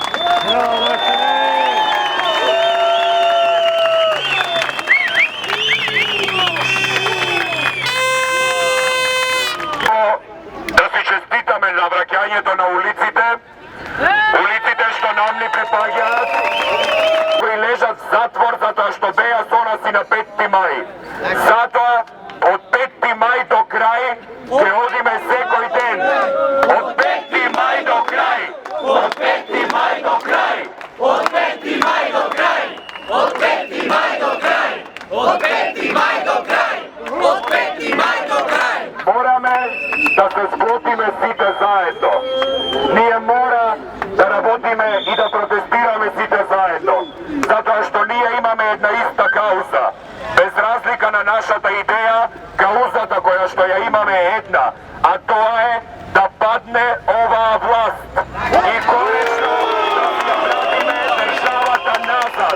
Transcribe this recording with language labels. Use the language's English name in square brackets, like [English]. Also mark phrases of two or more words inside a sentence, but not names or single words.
[Macedonian] Да си честитаме за враќањето на улиците што нам ни припаѓаат, кои лежат в затвор затоа што беа со нас и на 5 мај. Затоа од 5 мај до крај ќе одиме секој ден. Од 5 мај до крај! Од 5 мај до крај! Од 5. мај до крај! Од 5. мај до крај! Мораме да се склопиме сите заедно. Ние мора да работиме и да протестираме сите заедно. Затоа што ние имаме една иста кауза. Без разлика на нашата идеја, каузата која што ја имаме е една, а тоа е да падне оваа власт. И конечно да си вратиме државата назад.